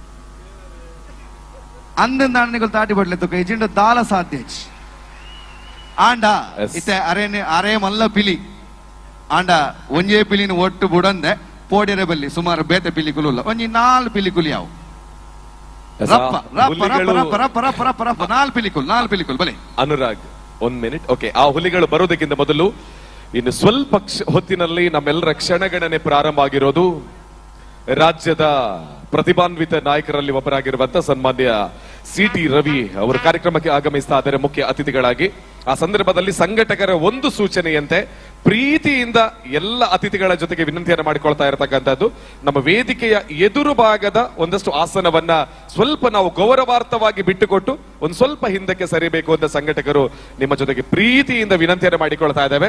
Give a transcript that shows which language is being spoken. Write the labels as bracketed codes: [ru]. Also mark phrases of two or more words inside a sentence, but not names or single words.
[tcy] ಅಂದಿಂದ ಅಣ್ಣಗಳು ತಾಟಿ ಬಡ್ಲೆ ತುಕ ಇಜಿಂಡ ದಾಲ ಸಾಧ್ಯ ಆಂಡ ಇತ್ತೆ ಅರೆ ಮಲ್ಲ ಪಿಲಿ ಆಂಡ ಒಂಜೇ ಪಿಲಿನ ಒಟ್ಟು ಬುಡಂದೆ ಪೋಡಿರೆ ಬಲ್ಲಿ ಸುಮಾರು ಬೇತೆ ಪಿಲಿ ಕುಲುಲ್ಲ ಒಂಜಿ 4 ಪಿಲಿ ಕುಲಿ ಯಾವು [kn] ಅನುರಾಗ್ 1 ಮಿನಿಟ್ ಓಕೆ ಆ ಹುಲಿಗಳು ಬರೋದಕ್ಕಿಂತ ಮೊದಲು ಇನ್ನು ಸ್ವಲ್ಪ ಹೊತ್ತಿನಲ್ಲಿ ನಮ್ಮೆಲ್ಲರ ಕ್ಷಣಗಣನೆ ಪ್ರಾರಂಭ ಆಗಿರೋದು ರಾಜ್ಯದ ಪ್ರತಿಭಾನ್ವಿತ ನಾಯಕರಲ್ಲಿ ಒಬ್ಬರಾಗಿರುವಂತ ಸನ್ಮಾನ್ಯ ಸಿಟಿ ರವಿ ಅವರು ಕಾರ್ಯಕ್ರಮಕ್ಕೆ ಆಗಮಿಸ್ತಾ ಇದ್ದಾರೆ ಮುಖ್ಯ ಅತಿಥಿಗಳಾಗಿ. ಆ ಸಂದರ್ಭದಲ್ಲಿ ಸಂಘಟಕರ ಒಂದು ಸೂಚನೆಯಂತೆ ಪ್ರೀತಿಯಿಂದ ಎಲ್ಲ ಅತಿಥಿಗಳ ಜೊತೆಗೆ ವಿನಂತಿಯನ್ನು ಮಾಡಿಕೊಳ್ತಾ ಇರತಕ್ಕಂಥದ್ದು, ನಮ್ಮ ವೇದಿಕೆಯ ಎದುರು ಭಾಗದ ಒಂದಷ್ಟು ಆಸನವನ್ನ ಸ್ವಲ್ಪ ನಾವು ಗೌರವಾರ್ಥವಾಗಿ ಬಿಟ್ಟುಕೊಟ್ಟು ಒಂದು ಸ್ವಲ್ಪ ಹಿಂದಕ್ಕೆ ಸರಿಬೇಕು ಅಂತ ಸಂಘಟಕರು ನಿಮ್ಮ ಜೊತೆಗೆ ಪ್ರೀತಿಯಿಂದ ವಿನಂತಿಯನ್ನು ಮಾಡಿಕೊಳ್ತಾ ಇದ್ದೇವೆ.